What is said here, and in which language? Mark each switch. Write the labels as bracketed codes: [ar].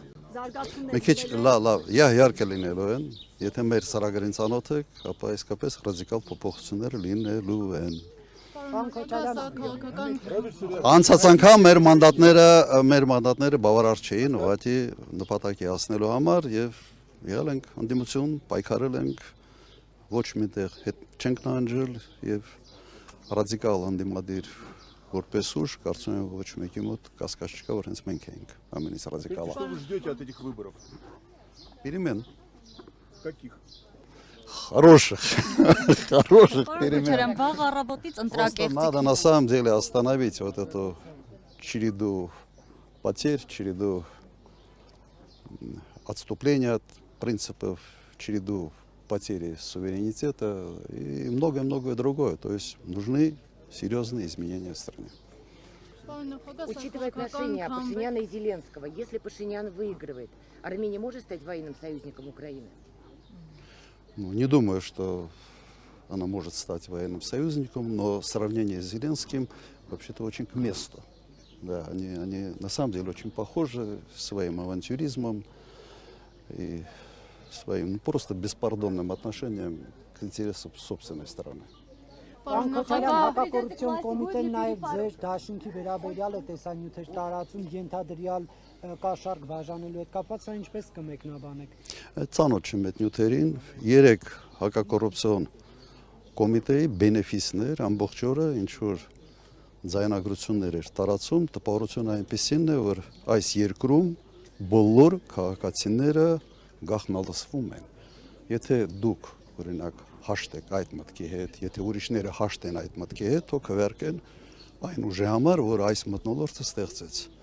[hy] Մի քիչ լավ, իհարկե լինելու են, եթե մեր ծրագրին ծանոթ եք, ապա իսկապես ռադիկալ փոփոխություններ լինելու են։ Անցած անգամ մեր մանդատները բավարար չէին ուղղակի նպատակի հասնելու համար եւ եղել ենք ընդդիմություն, պայքարել ենք, ոչ միտեղ հետ չենք նահանջել եւ ռադիկալ ընդդիմադիր որպես ուժ, կարծում եմ ոչ մեկի մոտ կասկած չկա, որ հենց մենք էինք ամենից ռադիկալը։ [ru] Что вы ждете от этих выборов? Перемен. Каких? Хороших перемен. [hy] Քոչարյան, վաղ առավոտից [ru] Просто [hy] ընտրակերտիկ։ [ru] надо на самом деле остановить вот эту череду потерь, череду отступления от принципов, череду потери суверенитета и многое-многое другое. То есть нужны серьезные изменения в стране. Учитывая отношения Пашиняна и Зеленского, если Пашинян выигрывает, Армения может стать военным союзником Украины? Ну, не думаю, что она может стать военным союзником, но сравнение с Зеленским вообще-то очень к месту. Да, они на самом деле очень похожи своим авантюризмом и своим просто беспардонным отношением к интересам собственной страны. [hy] Պարոն Քոչարյան, հակակոռուպցիոն կոմիտեն նաև ձեր դաշինքի վերաբերյալ է տեսանյութեր տարածում, ենթադրյալ կաշառք բաժանելու հետ կապված, սա ինչպես կմեկնաբանեք։ Ծանոթ չեմ այդ նյութերին, 3 հակակոռուպցիոն կոմիտեի բենեֆիսներ ամբողջ օրը ինչ որ ձայնագրություններ էր տարածում, տպավորությունը այնպեսին է, որ այս երկրում բոլոր քաղաքացիները գաղտնալսվում են։ Եթե դուք օրինակ հաշտ եք այդ մտքի հետ, եթե ուրիշները հաշտ են այդ մտքի հետ, թող քվեարկեն այն ուժի համար, որ այս մթնոլորտը ստեղծեց։